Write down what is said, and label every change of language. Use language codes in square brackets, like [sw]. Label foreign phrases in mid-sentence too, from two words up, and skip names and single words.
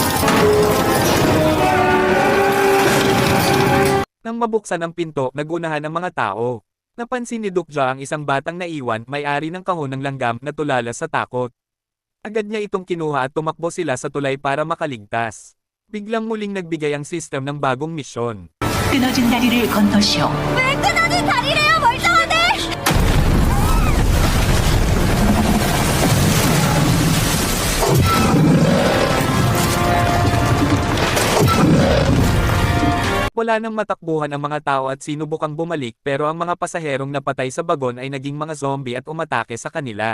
[tl] Nang mabuksan ang pinto, nagunahan ang mga tao. Napansin ni Duk-ja ang isang batang naiwan, may-ari ng kahon ng langgam na tulala sa takot. Agad niya itong kinuha at tumakbo sila sa tulay para makaligtas. Biglang muling nagbigay ang system ng bagong misyon. [ko] 끊어진 다리를 건너시오. 왜 끊어진 다리래요, 멀쩡하네! [tl] Wala nang matakbuhan ang mga tao at sinubukang bumalik pero ang mga pasaherong napatay sa bagon ay naging mga zombie at umatake sa kanila.